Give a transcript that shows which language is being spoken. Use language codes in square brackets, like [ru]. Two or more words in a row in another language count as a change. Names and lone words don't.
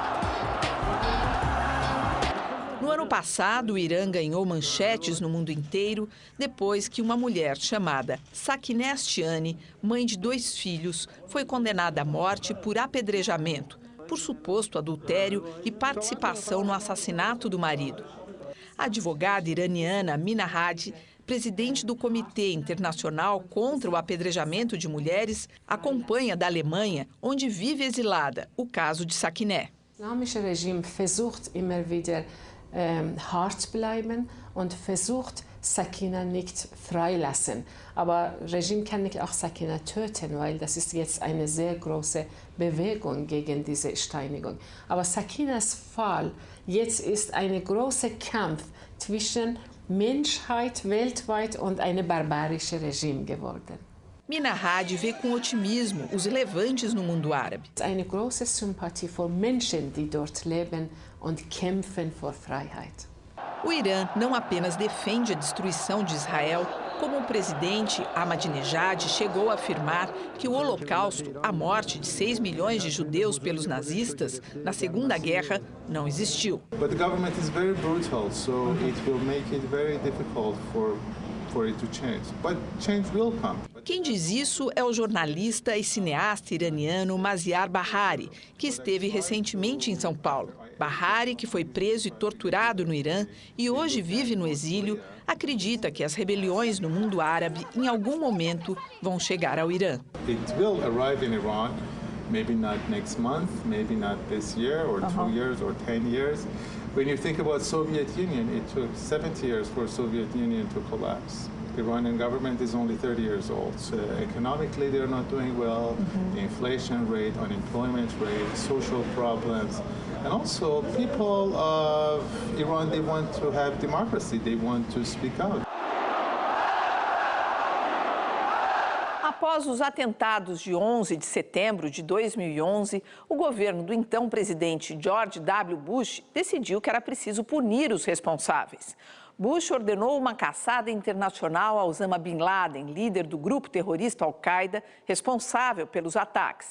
[pt] No ano passado, o Irã ganhou manchetes no mundo inteiro depois que uma mulher chamada Sakineh Ashtiani, mãe de 2 filhos, foi condenada à morte por apedrejamento, por suposto adultério e participação no assassinato do marido. A advogada iraniana Mina Hadi, presidente do Comitê Internacional contra o Apedrejamento de Mulheres, acompanha da Alemanha, onde vive exilada, o caso de Sakineh. [de] Das islamische Regime versucht immer wieder hart zu bleiben und versucht Sakineh nicht freilassen. Aber das Regime kann nicht auch Sakineh töten, weil das ist jetzt eine sehr große Bewegung gegen diese Steinigung. Aber Sakinehs Fall jetzt ist ein großer Kampf zwischen Menschheit weltweit und einem barbarischen Regime geworden. [pt] Mina Hadi vê com otimismo os levantes no mundo árabe. [de] Eine große Sympathie für Menschen, die dort leben und kämpfen für Freiheit. [pt] O Irã não apenas defende a destruição de Israel, como o presidente Ahmadinejad chegou a afirmar que o Holocausto, a morte de 6 milhões de judeus pelos nazistas na Segunda Guerra, não existiu. [en] But the government is very brutal, so it will make it very difficult for it to change. But change will come. [pt] Quem diz isso é o jornalista e cineasta iraniano Maziar Bahari, que esteve recentemente em São Paulo. Bahari, que foi preso e torturado no Irã e hoje vive no exílio, acredita que as rebeliões no mundo árabe, em algum momento, vão chegar ao Irã. [en] It will arrive in Iran, maybe not next month, maybe not this year, or 2 years, or 10 years. When you think about Soviet Union, it took 70 years for Soviet Union to collapse. The Iranian government is only 30 years old. So economically, they're not doing well. The inflation rate, unemployment rate, social problems. And also, people of Iran, they want to have democracy. They want to speak out. [pt] Após os atentados de 11 de setembro de 2011, o governo do então presidente George W. Bush decidiu que era preciso punir os responsáveis. Bush ordenou uma caçada internacional a Osama Bin Laden, líder do grupo terrorista Al-Qaeda, responsável pelos ataques.